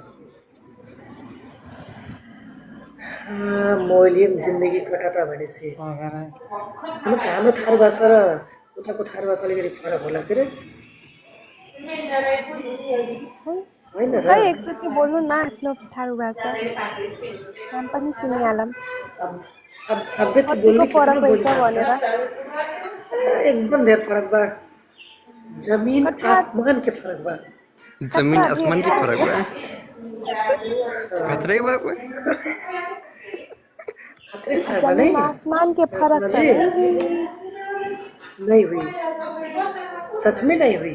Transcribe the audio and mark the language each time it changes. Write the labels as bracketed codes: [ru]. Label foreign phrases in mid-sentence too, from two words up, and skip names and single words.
[ne] मैले जिन्दगी कटाता भनेपछि हुन त हाम्रो थारू भाषा र उताको थारू भाषा अलिकति फरक होला के अरे होइन र? खै एकचोटि बोल्नु न आफ्नो थारू भाषा, नाम पनि सुनिहालौँ अब त कतिको फरक रहेछ भनेर। [thl] एकदम धेरै फरक बा। जमीन आसमान के फरक बा। जमीन आसमान की फर्क बा। खतरे बा कोई। खतरे फरक बा जमीन नहीं? आसमान के फरक त नहीं हुई। नहीं हुई। सच में नहीं हुई।